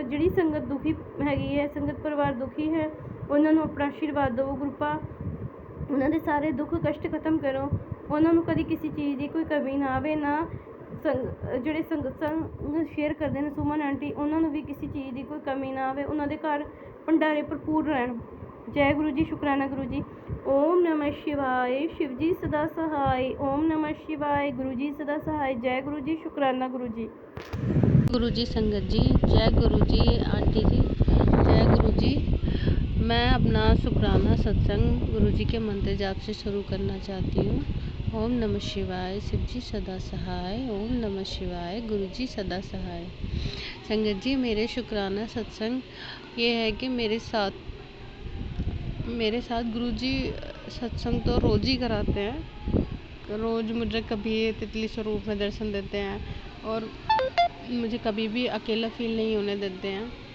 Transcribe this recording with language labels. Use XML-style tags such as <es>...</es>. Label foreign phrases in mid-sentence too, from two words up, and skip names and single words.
<pa>ਜਿਹੜੀ ਸੰਗਤ ਦੁਖੀ ਹੈਗੀ ਹੈ, ਸੰਗਤ ਪਰਿਵਾਰ ਦੁਖੀ ਹੈ, ਉਹਨਾਂ ਨੂੰ ਆਪਣਾ ਆਸ਼ੀਰਵਾਦ ਦਿਓ ਗੁਰੂਪਾ, ਉਹਨਾਂ ਦੇ ਸਾਰੇ ਦੁੱਖ ਕਸ਼ਟ ਖਤਮ ਕਰੋ, ਉਹਨਾਂ ਨੂੰ ਕਦੀ ਕਿਸੇ ਚੀਜ਼ ਦੀ ਕੋਈ ਕਮੀ ਨਾ ਆਵੇ। ਨਾ ਜਿਹੜੇ ਸੰਗਤ ਸ਼ੇਅਰ ਕਰਦੇ ਨੇ ਸੁਮਨ ਆਂਟੀ, ਉਹਨਾਂ ਨੂੰ ਵੀ ਕਿਸੇ ਚੀਜ਼ ਦੀ ਕੋਈ ਕਮੀ ਨਾ ਆਵੇ, ਉਹਨਾਂ ਦੇ ਘਰ ਭੰਡਾਰੇ ਭਰਪੂਰ ਰਹਿਣ। ਜੈ ਗੁਰੂ ਜੀ, ਸ਼ੁਕਰਾਨਾ ਗੁਰੂ ਜੀ।</pa> <hi>ओम नमः शिवाय, शिव जी सदा सहाय। ओम नमः शिवाय, गुरु जी सदा सहाय। जय गुरु जी, शुक्राना गुरु जी। गुरु जी संगत जी, जय गुरु जी आंटी जी, जय गुरु जी। मैं अपना शुक्राना सत्संग गुरु जी के मंत्र जाप से शुरू करना चाहती हूँ। ओम नमः शिवाय, शिव जी सदा सहाय। ओम नमः शिवाय, गुरु जी सदा सहाय। संगत जी मेरे शुक्राना सत्संग ये है कि मेरे साथ गुरु जी सत्संग तो रोज़ ही कराते हैं। रोज़ मुझे कभी तितली स्वरूप में दर्शन देते हैं और मुझे कभी भी अकेला फील नहीं होने देते हैं।</hi>